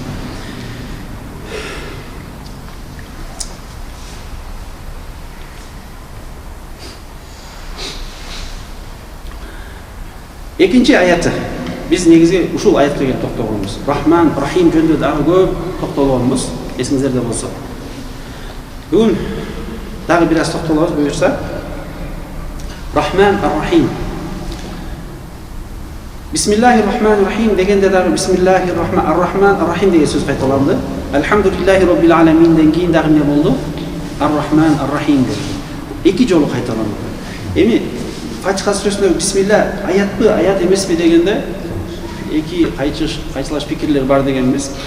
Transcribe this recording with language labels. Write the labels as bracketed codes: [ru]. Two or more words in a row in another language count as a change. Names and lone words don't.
[ky] Экинчи аяты. Биз негизги ушул аятка келип токтогонбуз. Рахман, Рахим жөнүндө дагы көп токтолгонбуз, эсиңиздерде болсо. Бүгүн дагы бир аз токтолобуз буюрса. Рахман, Рахим. [ar] بسم الله الرحمن الرحيم [ky] дегенде дагы [ar] بسم الله الرحمن الرحيم [ky] деген сөз кайталанды. [ar] الحمد لله رب العالمين [ky] кийин дагы эмне болду? [ar] الرحمن، الرحيم [ky] dedi. Эки жолу кайталанды. Эми Фатиха сүрөсүндө бисмилла аятпы, аят эмеспи дегенде эки кайчылаш пикирлер бар дегенбиз.